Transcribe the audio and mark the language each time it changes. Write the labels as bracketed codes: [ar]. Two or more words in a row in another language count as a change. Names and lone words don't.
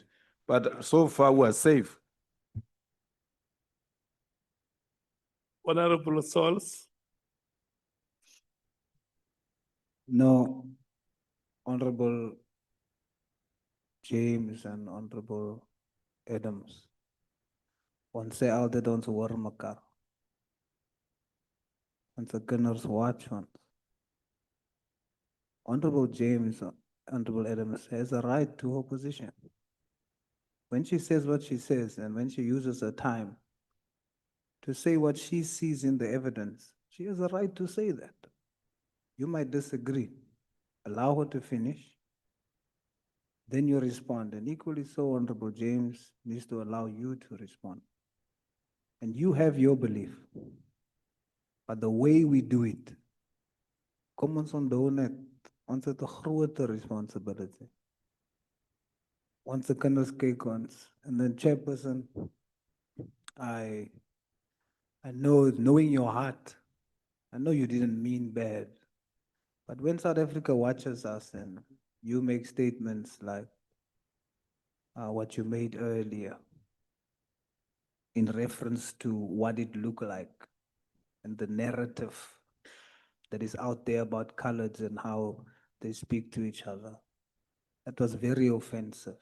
[en] But so far, we are safe. Honorable Sauls, No, Honorable James and Honorable Adams. [af] Ons sê altyd ons hoor mekaar. Ons kinders watch ons. [en] Honorable James, Honorable Adams has a right to opposition. When she says what she says and when she uses her time to say what she sees in the evidence, she has a right to say that. You might disagree. Allow her to finish. Then you respond. And equally so, Honorable James needs to allow you to respond. And you have your belief. But the way we do it, [af] kom ons onthou net, ons het 'n groter responsibility. Ons se kinders kyk ons. [en] And then chairperson, I know, knowing your heart, I know you didn't mean bad. But when South Africa watches us and you make statements like what you made earlier in reference to what it looked like and the narrative that is out there about coloreds and how they speak to each other, that was very offensive.